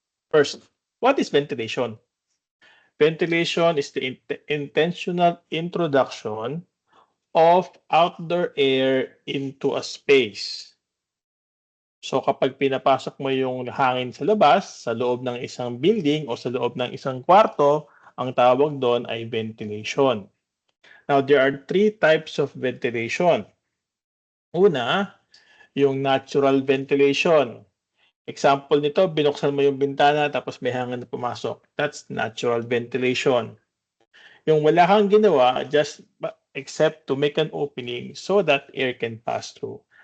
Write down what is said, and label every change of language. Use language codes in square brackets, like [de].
[en] First, what is ventilation? Ventilation is the intentional introduction of outdoor air into a space. [tl] So kapag pinapasok mo yung hangin sa labas, sa loob ng isang building o sa loob ng isang kwarto, ang tawag doon ay ventilation. [en] Now, there are three types of ventilation. Una, yung natural ventilation. [tl] Example nito, binuksan mo yung bintana tapos may hangin na pumasok. [en] That's natural ventilation. [tl] Yung wala kang ginawa, [en] just except to make an opening so that air can pass through.